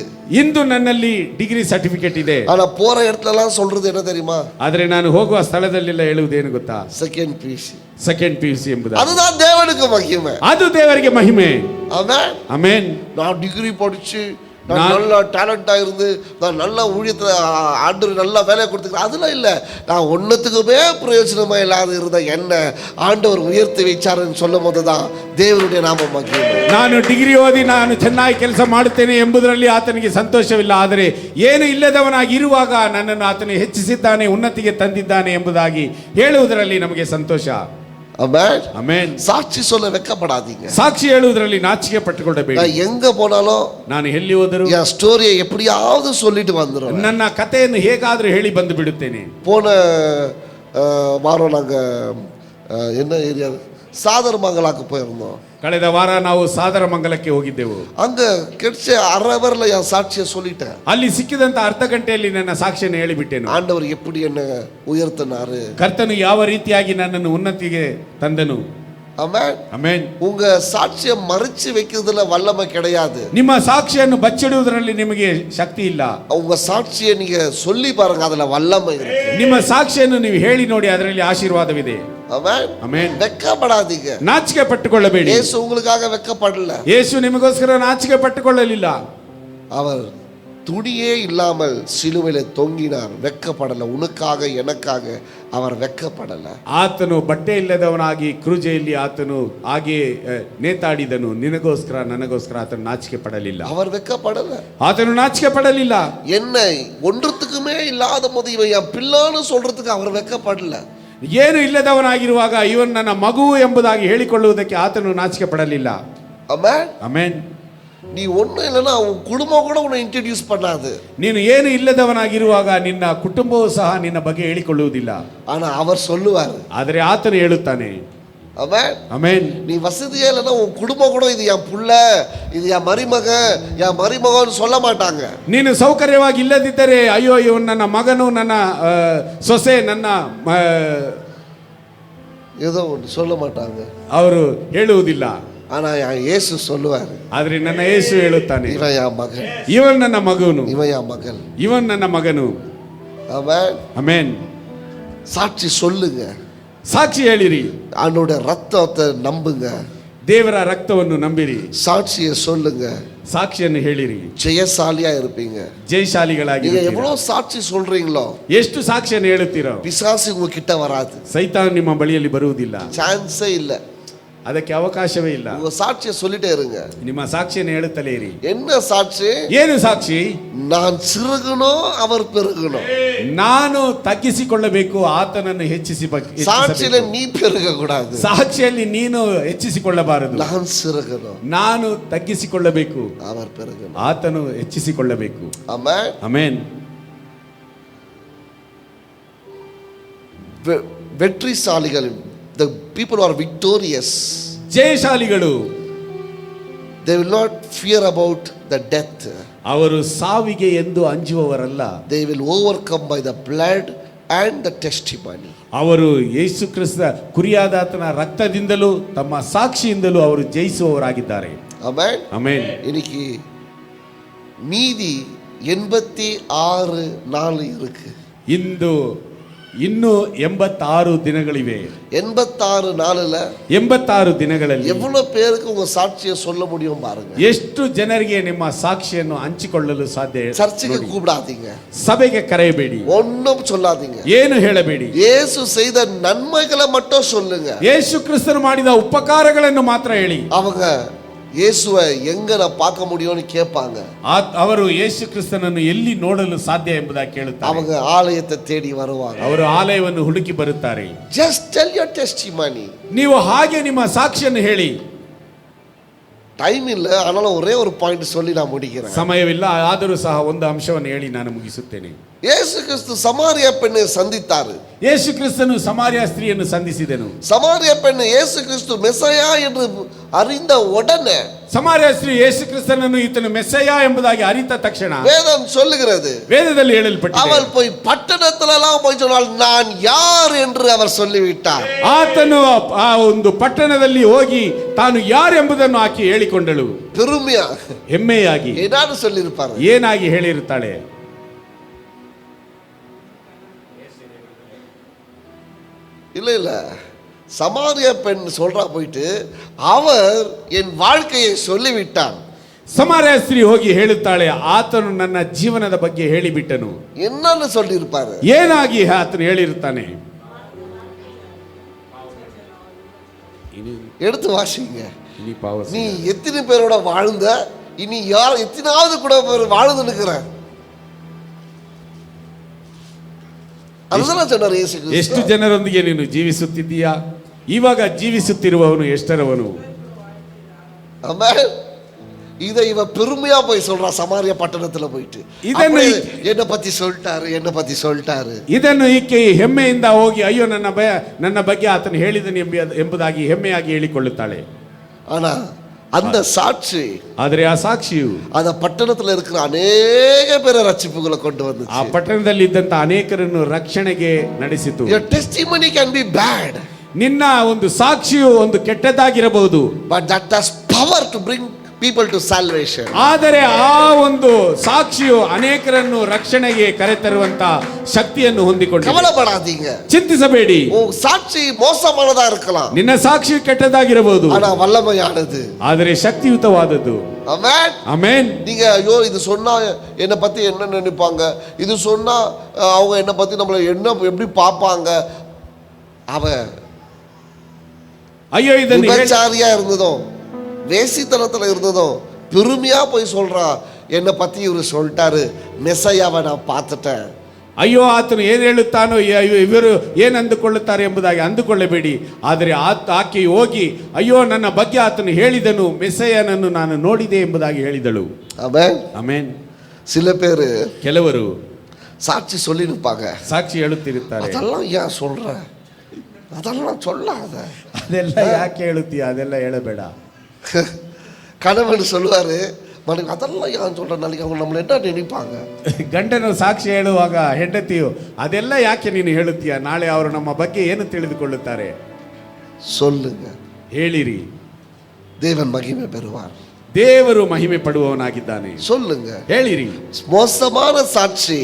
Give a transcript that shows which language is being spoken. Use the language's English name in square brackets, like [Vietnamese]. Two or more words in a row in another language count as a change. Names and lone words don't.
[Kannada] ಇಂದು ನನ್ನಲ್ಲಿ ಡಿಗ್ರಿ ಸರ್ಟಿಫಿಕೇಟ್ ಇದೆ. [Tamil] ஆனா போற இடத்துல எல்லாம் சொல்றது என்ன தெரியுமா? [Kannada] ಆದರೆ ನಾನು ಹೋಗುವ ಸ್ಥಳದಲ್ಲೆಲ್ಲ ಹೇಳುವುದೇನು ಗೊತ್ತಾ? [English] second PC [Kannada] ಎಂಬುದು. [Tamil] அதுதான் தேவனுக்கு மகிமை. [Kannada] ಅದು ದೇವರಿಗೆ ಮಹಿಮೆ. [Tamil] ஆமென். [Kannada] ಆಮೆನ್. [Tamil] நான் டிகிரி படிச்சு, நான் நல்ல டேலண்டா இருந்து, நான் நல்ல ஊழியத்துல ஆண்டவர் நல்ல வேலையை கொடுத்துக்கிறேன், அதெல்லாம் இல்லை. நான் ஒன்றுத்துக்குமே பிரயோஜனமா இல்லாத இருந்த என்ன ஆண்டவர் உயர்த்தி வைச்சாருன்னு சொல்லும் போதுதான் [Kannada] ದೇವರುடைய ನಾಮ ಮಹಿಮೆ. ನಾನು ಡಿಗ್ರಿ ಓದಿ ನಾನು ಚೆನ್ನಾಗಿ ಕೆಲಸ ಮಾಡುತ್ತೇನೆ ಎಂಬುದರಲ್ಲಿ ಆತನಿಗೆ ಸಂತೋಷವಿಲ್ಲ. ಆದರೆ ಏನು ಇಲ್ಲದವನಾಗಿ ಇರುವಾಗ ನನ್ನನ್ನು ಆತನು ಹೆಚ್ಚಿಸಿದ್ದಾನೆ, ಉನ್ನತಿಗೆ ತಂದಿದ್ದಾನೆ ಎಂಬುದಾಗಿ ಹೇಳುವುದರಲ್ಲಿ ನಮಗೆ ಸಂತೋಷ. [Tamil] ஆமென். [Kannada] ಆಮೆನ್. [Tamil] சாட்சி சொல்ல வெட்கப்படாதீங்க. [Kannada] ಸಾಕ್ಷಿ ಹೇಳುವುದರಲ್ಲಿ ನಾಚಿಕೆ ಪಟ್ಟುಕೊಳ್ಳಬೇಡಿ. [Tamil] நான் எங்க போனாலும், [Kannada] ನಾನು ಎಲ್ಲಿ ಹೋದರೂ [Tamil] என் ஸ்டோரியை எப்படியாவது சொல்லிட்டு வந்துடும். [Kannada] ನನ್ನ ಕಥೆಯನ್ನು ಹೇಗಾದರೂ ಹೇಳಿ ಬಂದು ಬಿಡುತ್ತೇನೆ. [Tamil] போன வாரம் நாங்க என்ன ஏரியா, சாதர்மங்கலாக்கு போயிருந்தோம். [Kannada] ಕಳೆದ ವಾರ ನಾವು ಸಾದರಮಂಗಲಕ್ಕೆ ಹೋಗಿದ್ದೆವು. [Tamil] அங்க கிடைச்ச அரை அவர்ல என் சாட்சியை சொல்லிட்டேன். [Kannada] ಅಲ್ಲಿ ಸಿಕ್ಕಿದಂತ ಅರ್ಧ ಗಂಟೆಯಲ್ಲಿ ನನ್ನ ಸಾಕ್ಷಿಯನ್ನು ಹೇಳಿಬಿಟ್ಟೆನು. [Tamil] ஆண்டவர் எப்படி என்ன உயர்த்தினாரு, [Kannada] ಕರ್ತನು ಯಾವ ರೀತಿಯಾಗಿ ನನ್ನನ್ನು ಉನ್ನತಿಗೆ ತಂದನು. [Tamil] ஆமென். [Kannada] ಆಮೆನ್. [Tamil] உங்க சாட்சியை மறைச்சு வைக்கிறதுல வல்லமை கிடையாது. [Kannada] ನಿಮ್ಮ ಸಾಕ್ಷಿಯನ್ನು ಬಚ್ಚಿಡುವುದರಲ್ಲಿ ನಿಮಗೆ ಶಕ್ತಿ ಇಲ್ಲ. [Tamil] உங்க சாட்சியை நீங்க சொல்லி பாருங்க, அதுல வல்லமை இருக்கு. [Kannada] ನಿಮ್ಮ ಸಾಕ್ಷಿಯನ್ನು ನೀವು ಹೇಳಿ ನೋಡಿ, ಅದರಲ್ಲಿ ಆಶೀರ್ವಾದವಿದೆ. [Tamil] ஆமென். [Kannada] ಆಮೆನ್. [Tamil] வெட்கப்படாதீங்க. [Kannada] ನಾಚಿಕೆ ಪಟ್ಟುಕೊಳ್ಳಬೇಡಿ. [Tamil] இயேசு உங்களுக்காக வெட்கப்படல. [Kannada] ಯೇಸು ನಿಮಗೋಸ್ಕರ ನಾಚಿಕೆ ಪಟ್ಟುಕೊಳ್ಳಲಿಲ್ಲ. [Tamil] அவர் துணியே இல்லாமல் சிலுவையில தொங்கினார், வெட்கப்படல. உனக்காக எனக்காக அவர் வெட்கப்படல. [Kannada] ಆತನು ಬಟ್ಟೆ ಇಲ್ಲದವನಾಗಿ ಕ್ರೂಜೆಯಲ್ಲಿ ಆತನು ಹಾಗೆ ನೇತಾಡಿದನು. ನಿನಗೋಸ್ಕರ ನನಗೋಸ್ಕರ ಆತನು ನಾಚಿಕೆ ಪಡಲಿಲ್ಲ. [Tamil] அவர் வெட்கப்படல. [Kannada] ಆತನು ನಾಚಿಕೆ ಪಡಲಿಲ್ಲ. [Tamil] என்னை ஒன்றுத்துக்குமே இல்லாத போது இவன் என் பிள்ளைன்னு சொல்றதுக்கு அவர் வெட்கப்படல. [Kannada] ಏನು ಇಲ್ಲದವನಾಗಿರುವಾಗ ಇವನ್ ನನ್ನ ಮಗು ಎಂಬುದಾಗಿ ಹೇಳಿಕೊಳ್ಳುವುದಕ್ಕೆ ಆತನು ನಾಚಿಕೆ ಪಡಲಿಲ್ಲ. [Tamil] ஆமென். [Kannada] ಆಮೆನ್. [Tamil] நீ ஒண்ணும் இல்லைன்னா உன் குடும்பம் கூட உன்னை இன்ட்ரடியூஸ் பண்ணாது. [Kannada] ನೀನು ಏನು ಇಲ್ಲದವನಾಗಿರುವಾಗ ನಿನ್ನ ಕುಟುಂಬವೂ ಸಹ ನಿನ್ನ ಬಗ್ಗೆ ಹೇಳಿಕೊಳ್ಳುವುದಿಲ್ಲ. [Tamil] ஆனா அவர் சொல்லுவார். [Kannada] ಆದರೆ ಆತನು ಹೇಳುತ್ತಾನೆ. [Tamil] ஆமென். [Kannada] ಆಮೆನ್. [Tamil] நீ வசதியே இல்லைன்னா உன் குடும்பம் கூட இது என் புள்ள, இது என் மருமகன்னு சொல்ல மாட்டாங்க. [Kannada] ನೀನು ಸೌಕರ್ಯವಾಗಿ ಇಲ್ಲದಿದ್ದರೆ ಅಯ್ಯೋ ಇವನು ನನ್ನ ಮಗನು, ನನ್ನ ಸೊಸೆ, ನನ್ನ [Tamil] ஏதோ ஒன்று சொல்ல மாட்டாங்க. [Kannada] ಅವರು ಹೇಳುವುದಿಲ್ಲ. [Tamil] ஆனா என் இயேசு சொல்லுவார். [Kannada] ಆದರೆ ನನ್ನ ಯೇಸು ಹೇಳುತ್ತಾನೆ, [Tamil] இவன் என் மகன், [Kannada] ಇವನ್ ನನ್ನ ಮಗನು, [Tamil] இவன் என் மகன், [Kannada] ಇವನ್ ನನ್ನ ಮಗನು. [Tamil] ஆமென். [Kannada] ಆಮೆನ್. [Tamil] சாட்சி சொல்லுங்க. [Kannada] ಸಾಕ್ಷಿ ಹೇಳಿರಿ. [Tamil] அவனுடைய ரத்தத்தை நம்புங்க. [Kannada] ದೇವರ ರಕ್ತವನ್ನು ನಂಬಿರಿ. [Tamil] சாட்சியை சொல்லுங்க. [Kannada] ಸಾಕ್ಷಿಯನ್ನು ಹೇಳಿರಿ. [Tamil] ஜெயசாலியா இருப்பீங்க. [Kannada] ಜಯಶಾಲಿಗಳಾಗಿ. [Tamil] நீங்க எவ்வளவு சாட்சி சொல்றீங்களோ [Kannada] ಎಷ್ಟು ಸಾಕ್ಷಿಯನ್ನು ಹೇಳುತ್ತೀರೋ [Tamil] பிசாசு உங்க கிட்ட வராது. [Kannada] ಸೈತಾನ ನಿಮ್ಮ ಬಳಿಯಲ್ಲಿ ಬರುವುದಿಲ್ಲ. [Tamil] சான்ஸே இல்ல. [Kannada] ಅದಕ್ಕೆ ಅವಕಾಶವೇ ಇಲ್ಲ. [Tamil] உங்க சாட்சியை சொல்லிட்டே இருங்க. [Kannada] ನಿಮ್ಮ ಸಾಕ್ಷಿಯನ್ನು ಹೇಳುತ್ತಲೇ ಇರಿ. [Tamil] என்ன சாட்சி? [Kannada] ಏನು ಸಾಕ್ಷಿ? [Tamil] நான் சிறுகணும் அவர் பெருகணும். [Kannada] ನಾನು ತಗ್ಗಿಸಿಕೊಳ್ಳಬೇಕು, ಆತನನ್ನು [Tamil] சாட்சியில நீ பெருக கூடாது. [Kannada] ಸಾಕ್ಷಿಯಲ್ಲಿ ನೀನು ಹೆಚ್ಚಿಸಿಕೊಳ್ಳಬಾರದು. [Tamil] நான் சிறுகணும், [Kannada] ನಾನು ತಗ್ಗಿಸಿಕೊಳ್ಳಬೇಕು, [Tamil] அவர் பெருகணும். [Kannada] ಆತನು ಹೆಚ್ಚಿಸಿಕೊಳ್ಳಬೇಕು. [Tamil] ஆமென். [Kannada] ಆಮೆನ್. [Tamil] வெற்றிசாலிகள், [English] the people who are victorious, [Kannada] ಜಯಶಾಲಿಗಳು, [English] they will not fear about the death. [Kannada] ಅವರು ಸಾವಿಗೆ ಎಂದು ಅಂಜುವವರಲ್ಲ. [English] They will overcome by the blood and the testimony. [Kannada] ಅವರು ಯೇಸು ಕ್ರಿಸ್ತ ಕುರಿಯಾದಾತನ ರಕ್ತದಿಂದಲೂ ತಮ್ಮ ಸಾಕ್ಷಿಯಿಂದಲೂ ಅವರು ಜಯಿಸುವವರಾಗಿದ್ದಾರೆ. [Tamil] ஆமென். [Kannada] ಆಮೆನ್. [Tamil] இன்னைக்கு மீதி 86 நாள் இருக்கு. [Kannada] ಇಂದು ಇನ್ನೂ 86 ದಿನಗಳಿವೆ. [Tamil] 86 நாளுல [Kannada] 86 ದಿನಗಳಲ್ಲಿ [Tamil] எவ்வளவு பேருக்கு உங்க சாட்சியை சொல்ல முடியும் பாருங்க. [Kannada] ಎಷ್ಟು ಜನರಿಗೆ ನಿಮ್ಮ ಸಾಕ್ಷಿಯನ್ನು ಹಂಚಿಕೊಳ್ಳಲು ಸಾಧ್ಯ? [Tamil] சர்ச்சுக்கு கூப்பிடாதீங்க, [Kannada] ಸಭೆಗೆ ಕರೆಯಬೇಡಿ, [Tamil] ஒன்னும் சொல்லாதீங்க, [Kannada] ಏನು ಹೇಳಬೇಡಿ. [Tamil] இயேசு செய்த நன்மைகளை மட்டும் சொல்லுங்க. [Kannada] ಯೇಸು ಕ್ರಿಸ್ತನು ಮಾಡಿದ ಉಪಕಾರಗಳನ್ನು ಮಾತ್ರ ಹೇಳಿ. [Tamil] அவங்க இயேசுவை எங்க நான் பார்க்க முடியும்னு கேட்பாங்க. [Kannada] ಅವರು ಯೇಸು ಕ್ರಿಸ್ತನನ್ನು ಎಲ್ಲಿ ನೋಡಲು ಸಾಧ್ಯ ಎಂಬುದಾಗಿ ಕೇಳುತ್ತಾರೆ. [Tamil] அவங்க ஆலயத்தை தேடி வருவாங்க. [Kannada] ಅವರು ಆಲಯವನ್ನು ಹುಡುಕಿ ಬರುತ್ತಾರೆ. [English] Just tell your testimony. [Kannada] ನೀವು ಹಾಗೆ ನಿಮ್ಮ ಸಾಕ್ಷಿಯನ್ನು ಹೇಳಿ. [Tamil] டைம் இல்ல, ஆனாலும் ஒரே ஒரு பாயிண்ட் சொல்லி நான் முடிக்கிறேன். [Kannada] ಸಮಯವಿಲ್ಲ, ಆದರೂ ಸಹ ಒಂದು ಅಂಶವನ್ನು ಹೇಳಿ ನಾನು ಮುಗಿಸುತ್ತೇನೆ. [Tamil] இயேசு கிறிஸ்து சமாரியா பெண்ணை சந்தித்தாரு. [Kannada] ಯೇಸು ಕ್ರಿಸ್ತನು ಸಮಾರ್ಯ ಸ್ತ್ರೀಯನ್ನು ಸಂಧಿಸಿದನು. [Tamil] சமாரியா பெண் இயேசு கிறிஸ்து மெஸ்ஸையா என்று அறிந்த உடனே, [Kannada] ಸಮಾರ್ಯ ಸ್ತ್ರೀ ಯೇಸು ಕ್ರಿಸ್ತನನ್ನು ಈತನು ಮೆಸ್ಸಯ್ಯ ಎಂಬುದಾಗಿ ಅರಿತ ತಕ್ಷಣ [Tamil] வேதம் சொல்லுகிறது, [Kannada] ವೇದದಲ್ಲಿ ಹೇಳಲ್ಪಟ್ಟಿದೆ, [Tamil] அவள் போய் பட்டணத்திலெல்லாம் போய் சொன்னால் நான் யார் என்று அவர் சொல்லிவிட்டார். [Kannada] ಆತನು ಆ ಒಂದು ಪಟ್ಟಣದಲ್ಲಿ ಹೋಗಿ ತಾನು ಯಾರೆಂಬುದನ್ನು ಆಕೆ ಹೇಳಿಕೊಂಡಳು. [Tamil] பெருமையா [Kannada] ಹೆಮ್ಮೆಯಾಗಿ [Tamil] ஏதாவது சொல்லியிருப்பாரு. [Kannada] ಏನಾಗಿ ಹೇಳಿರುತ್ತಾಳೆ? [Tamil] இல்ல இல்ல, சமாரியா பெண் சொல்றா போயிட்டு அவர் என் வாழ்க்கையை சொல்லிவிட்டார். [Kannada] ಸಮಾರ್ಯ ಸ್ತ್ರೀ ಹೋಗಿ ಹೇಳುತ್ತಾಳೆ, ಆತನು ನನ್ನ ಜೀವನದ ಬಗ್ಗೆ ಹೇಳಿಬಿಟ್ಟನು. [Tamil] என்னன்னு சொல்லியிருப்பாரு? [Kannada] ಏನಾಗಿ ಆತನು ಹೇಳಿರುತ್ತಾನೆ? [Tamil] எடுத்து வாசிங்க. இனி பாவம் நீ எத்தனை பேரோட வாழ்ந்த, இனி யார் எத்தனாவது கூட வாழ்ந்து நிற்கிற, அதுதான் சொன்னார் இயேசு கிறிஸ்து. [Kannada] ಎಷ್ಟು ಜನರೊಂದಿಗೆ ನೀನು ಜೀವಿಸುತ್ತಿದ್ದೀಯಾ? ಇವಾಗ ಜೀವಿಸುತ್ತಿರುವವನು ಎಷ್ಟರವನು? [Tamil] ஆமென். இதை இவ பெருமையா போய் சொல்றா சமாரியா பட்டணத்துல போயிட்டு, [Kannada] ಇದನ್ನು [Tamil] என்ன பத்தி சொல்லிட்டாரு. [Kannada] ಇದನ್ನು ಈಕೆ ಹೆಮ್ಮೆಯಿಂದ ಹೋಗಿ ಅಯ್ಯೋ ನನ್ನ ಬಗ್ಗೆ ಆತನು ಹೇಳಿದನು ಎಂಬುದಾಗಿ ಹೆಮ್ಮೆಯಾಗಿ ಹೇಳಿಕೊಳ್ಳುತ್ತಾಳೆ. [Tamil] ஆனா அந்த சாட்சி, [Kannada] ಆದರೆ ಆ ಸಾಕ್ಷಿಯು [Tamil] அந்த பட்டணத்துல இருக்கிற அநேக பேரை ரட்சிப்புகளை கொண்டு வந்துச்சு. [Kannada] ಆ ಪಟ್ಟಣದಲ್ಲಿ ಇದ್ದಂತ ಅನೇಕರನ್ನು ರಕ್ಷಣೆಗೆ ನಡೆಸಿತು. [English] Your testimony can be bad, [Kannada] ನಿನ್ನ ಒಂದು ಸಾಕ್ಷಿಯು ಒಂದು ಕೆಟ್ಟದಾಗಿರಬಹುದು, [English] but that has power to bring people to salvation. [Kannada] ಆದರೆ ಆ ಒಂದು ಸಾಕ್ಷಿಯು ಅನೇಕರನ್ನು ರಕ್ಷಣೆಗೆ ಕರೆತರುವಂತ ಶಕ್ತಿಯನ್ನು ಹೊಂದಿಕೊಂಡಿದೆ. [Tamil] கவலைப்படாதீங்க, [Kannada] ಚಿಂತಿಸಬೇಡಿ. [Tamil] உன் சாட்சி மோசமானதா இருக்கலாம், [Kannada] ನಿನ್ನ ಸಾಕ್ಷಿ ಕೆಟ್ಟದಾಗಿರಬಹುದು, [Tamil] ஆனா வல்லமையானது, [Kannada] ಆದರೆ ಶಕ್ತಿಯುತವಾದದ್ದು. [Tamil] ஆமென். [Kannada] ಆಮೆನ್. [Tamil] நீங்க ஐயோ இது சொன்னா என்னை பத்தி என்ன நினைப்பாங்க, இது சொன்னா அவங்க என்னை பத்தி நம்மளை என்ன எப்படி பார்ப்பாங்க, அவ [Kannada] ಅಯ್ಯೋ ಇದನ್ನು [Tamil] விபச்சாரியா இருந்ததும் வேசித்தனத்துல இருந்ததும் பெருமையா போய் சொல்றா, என்னை பத்தி இவரு சொல்லிட்டாரு, மெஸ்ஸையாவை நான் பார்த்துட்டேன். [Kannada] ಅಯ್ಯೋ ಆತನು ಏನು ಹೇಳುತ್ತಾನೋ ಇವರು ಏನು ಅಂದುಕೊಳ್ಳುತ್ತಾರೆ ಎಂಬುದಾಗಿ ಅಂದುಕೊಳ್ಳಬೇಡಿ. ಆದರೆ ಆಕೆ ಹೋಗಿ ಅಯ್ಯೋ ನನ್ನ ಬಗ್ಗೆ ಆತನು ಹೇಳಿದನು, ಮೆಸ್ಸಯ್ಯನನ್ನು ನಾನು ನೋಡಿದೆ ಎಂಬುದಾಗಿ ಹೇಳಿದಳು. [Tamil] ஆமென். [Kannada] ಆಮೆನ್. [Tamil] சில பேர் [Kannada] ಕೆಲವರು [Tamil] சாட்சி சொல்லிருப்பாங்க. [Kannada] ಸಾಕ್ಷಿ ಹೇಳುತ್ತಿರುತ್ತಾರೆ. [Tamil] அதெல்லாம் ஏன் சொல்ற, அதெல்லாம் சொல்லாத. [Kannada] ಅದೆಲ್ಲ ಯಾಕೆ ಹೇಳುತ್ತೀಯ, ಅದೆಲ್ಲ ಹೇಳಬೇಡ. [Tamil] கணவன் சொல்லுவாரு, மனைவி அதெல்லாம் ஏன் சொல்ற, நாளைக்கு அவங்க நம்மளை என்ன நினைப்பாங்க. [Kannada] ಗಂಡನು ಸಾಕ್ಷಿ ಹೇಳುವಾಗ ಹೆಂಡತಿಯು ಅದೆಲ್ಲ ಯಾಕೆ ನೀನು ಹೇಳುತ್ತೀಯ, ನಾಳೆ ಅವರು ನಮ್ಮ ಬಗ್ಗೆ ಏನು ತಿಳಿದುಕೊಳ್ಳುತ್ತಾರೆ. [Tamil] சொல்லுங்க, [Kannada] ಹೇಳಿರಿ, [Tamil] தேவன் மகிமை பெறுவார். [Kannada] ದೇವರು ಮಹಿಮೆ ಪಡುವವನಾಗಿದ್ದಾನೆ. [Tamil] சொல்லுங்க, [Kannada] ಹೇಳಿರಿ. [Tamil] மோசமான சாட்சி